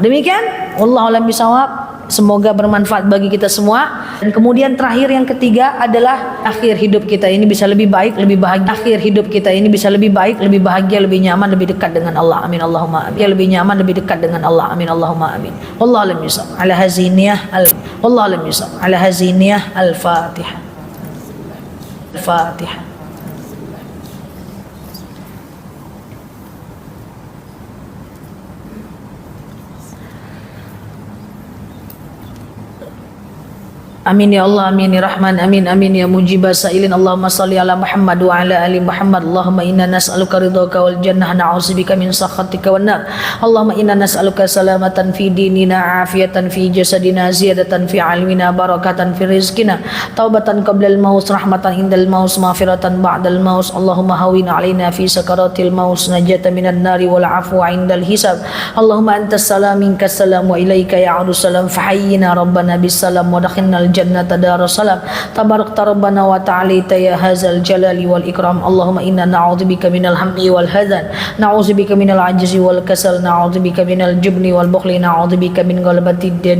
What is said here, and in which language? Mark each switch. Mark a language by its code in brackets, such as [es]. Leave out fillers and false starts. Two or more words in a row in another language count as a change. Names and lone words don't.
[id] Demikian, [ar] والله أعلم بالصواب. [id] Semoga bermanfaat bagi kita semua. Dan kemudian terakhir yang ketiga adalah akhir hidup kita ini bisa lebih baik, lebih bahagia. Akhir hidup kita ini bisa lebih baik, lebih bahagia, lebih nyaman, lebih dekat dengan Allah. [ar] آمين اللهم آمين. [id] Ya, lebih nyaman, lebih dekat dengan Allah. [ar] آمين اللهم آمين. والله أعلم بالصواب. على هذه النية والله أعلم بالصواب. على هذه النية الفاتحة. Al-Fatihah. آمين يا الله، آمين يا رحمن، آمين آمين يا مجيب السائلين. اللهم صل على محمد وعلى آل محمد. اللهم إنا نسألك رضاك والجنة، نعوذ بك من سخطك والنار. اللهم إنا نسألك سلامة في ديننا، عافية في جسدنا، زيادة في علمنا، بركة في رزقنا، توبة قبل الموت، رحمة عند الموت، مغفرة بعد الموت. اللهم هون علينا في سكرات الموت، نجاة من النار والعفو عند الحساب. اللهم أنت السلام منك السلام وإليك يعود السلام، فحينا ربنا بالسلام وأدخلنا جنة دار السلام. تباركت ربنا وتعاليت يا ذا الجلال والإكرام. اللهم إنا نعوذ بك من الهم والحزن، نعوذ بك من العجز والكسل، نعوذ بك من الجبن والبخل، نعوذ بك من غلبة